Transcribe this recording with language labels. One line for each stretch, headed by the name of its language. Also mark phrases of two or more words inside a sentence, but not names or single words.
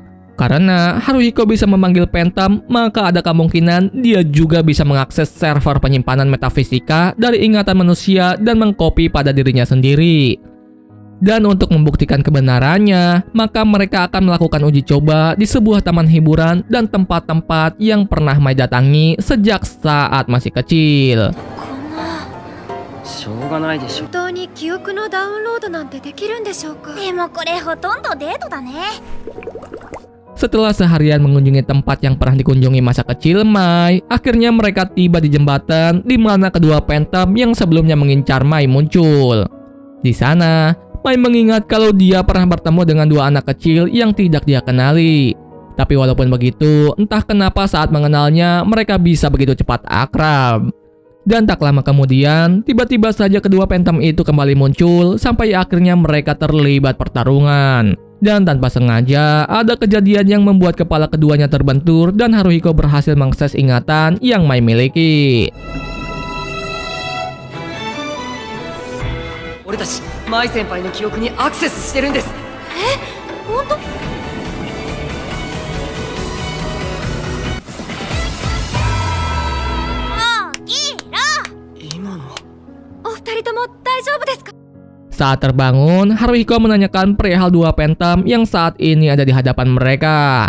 Indonesian: Karena Haruhiko bisa memanggil Phantom, maka ada kemungkinan dia juga bisa mengakses server penyimpanan metafisika dari ingatan manusia dan mengcopy pada dirinya sendiri. Dan untuk membuktikan kebenarannya, maka mereka akan melakukan uji coba di sebuah taman hiburan dan tempat-tempat yang pernah Mai datangi sejak saat masih kecil.
Japanese: しょうがないでしょ。本当に記憶のダウンロードなんてできるんでしょうか。でもこれほとんどデートだね。
Indonesian: Setelah seharian mengunjungi tempat yang pernah dikunjungi masa kecil Mai, akhirnya mereka tiba di jembatan di mana kedua Phantom yang sebelumnya mengincar Mai muncul. Di sana, Mai mengingat kalau dia pernah bertemu dengan dua anak kecil yang tidak dia kenali. Tapi walaupun begitu, entah kenapa saat mengenalnya mereka bisa begitu cepat akrab. Dan tak lama kemudian, tiba-tiba saja kedua Phantom itu kembali muncul sampai akhirnya mereka terlibat pertarungan. Dan tanpa sengaja, ada kejadian yang membuat kepala keduanya terbentur dan Haruhiko berhasil mengakses ingatan yang Mai miliki.
Japanese: 俺たちマイ先輩の記憶にアクセスしてるんです。本当？
Indonesian: Saat terbangun, Haruhiko menanyakan perihal dua Phantom yang saat ini ada di hadapan mereka.